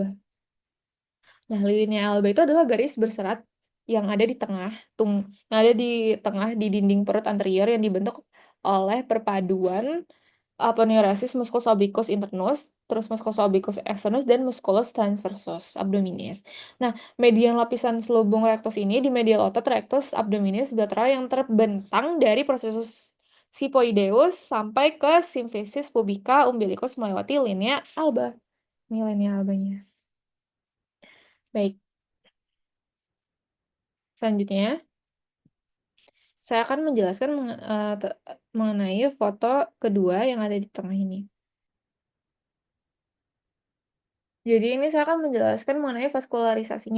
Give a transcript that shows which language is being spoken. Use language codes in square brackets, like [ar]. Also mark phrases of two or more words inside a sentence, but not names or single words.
[id] Nah, linea alba itu adalah garis berserat yang ada di tengah, yang ada di tengah di dinding perut anterior yang dibentuk oleh perpaduan aponeurosis musculus obliquus internus, terus musculus obliquus externus, dan musculus transversus abdominis. Nah, median lapisan selubung rectus ini di medial otot rectus abdominis bilateral yang terbentang dari processus sipoideus sampai ke symphysis pubica umbilicus melewati linea alba. Ini linea albanya. Baik, selanjutnya saya akan menjelaskan mengenai foto kedua yang ada di tengah ini. Jadi ini saya akan menjelaskan mengenai vaskularisasinya.